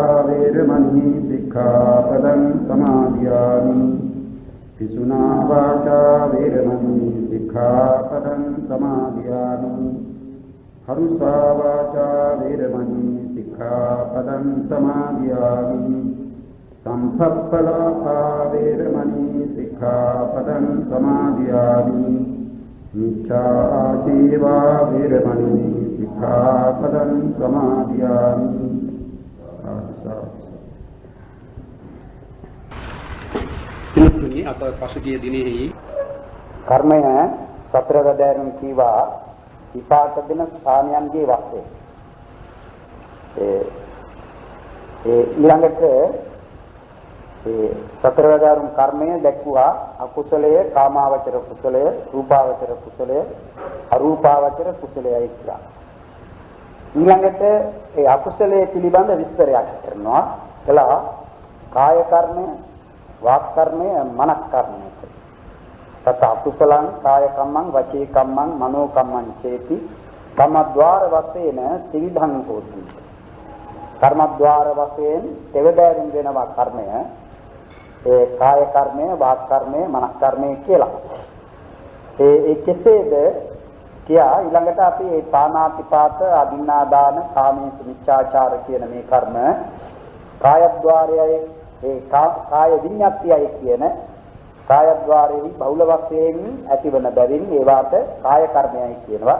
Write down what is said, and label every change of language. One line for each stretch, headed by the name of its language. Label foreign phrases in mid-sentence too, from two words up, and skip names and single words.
Pali: वेरमणि सिक्खापदं समादयामि पिशुना वाचा वेरमणि सिक्खापदं समादयामि हरुषा वाचा वेरमणि सिक्खापदं समादयामि संभप्पलापा वेरमणि सिक्खापदं समादयामि मिथ्याजीवा वेरमणि सिक्खापदं समादयामि
Sinhala: අප පසුගිය දිනෙහි කර්මය සතර වැදෑරුම් කීවා විපාක දෙන ස්ථානයන්ගේ වශයෙන් ඊළඟට සතර වැදෑරුම් කර්මය දැක්වුවා අකුසලය කාමාවචර කුසලය රූපාවචර කුසලය අරූපාවචර කුසලයයි කියලා. ඊළඟට ඒ අකුසලයේ පිළිබඳ විස්තරයක් කරනවා. කළා කාය කර්මය
Pali: वाक् कर्मे मन कर्मे तथा कुशलं काय कम्मं वची कम्मं मनो कम्मं चेति कर्मद्वार वशेन त्रिविधं होति कर्मद्वार वशेन तेवदारिන්
Sinhala: වෙනවා කර්මය ඒ කාය කර්මය වාක් කර්මය මන කර්මය කියලා ඒ කෙසේද කියා ඊළඟට අපි ඒ පානාතිපාත අදින්නාදාන කාමීසු මිච්ඡාචාර කියන මේ කර්ම කායද්්වාරයයි ඒ කාය විඤ්ඤාතියයි කියන කායද්්වාරෙහි බහුල වශයෙන් ඇතිවන බැවින් ඒවාට කාය කර්මයයි කියනවා.